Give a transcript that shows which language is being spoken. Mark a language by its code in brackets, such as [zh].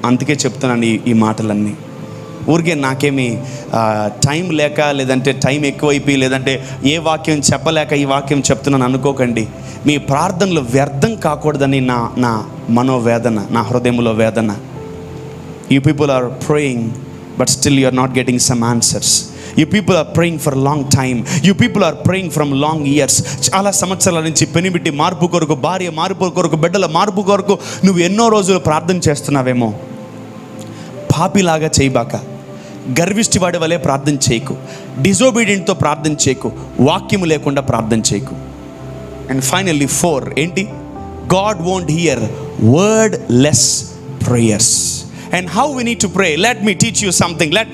[te] అందుకే చెప్తున్నాను ఈ మాటలన్నీ. ఊరికే నాకేమి టైం లేక, లేదంటే టైం ఎక్కువైపోయి, లేదంటే ఏ వాక్యం చెప్పలేక ఈ వాక్యం చెప్తున్నాను అనుకోకండి. మీ ప్రార్థనలు వ్యర్థం కాకూడదని నా మనోవేదన, నా హృదయంలో వేదన. [en] You people are praying but still you are not getting some answers. You people are praying for a long time. You people are praying from long years. [te] చాలా సంవత్సరాల నుంచి పెనిమిటి మార్పు కొరకు, భార్య మార్పు కొరకు, బిడ్డల మార్పు కొరకు నువ్వు ఎన్నో రోజులు ప్రార్థన చేస్తున్నావేమో. పాపిలాగా చేయబాక, గర్విష్టి వాడి వలె ప్రార్థన చేయకు, డిజోబీడియంట్తో ప్రార్థన చేయకు, వాక్యము లేకుండా ప్రార్థన చేయకు. [en] And finally 4 ఏంటి? God won't hear wordless prayers. And how we need to pray? Let me teach you something.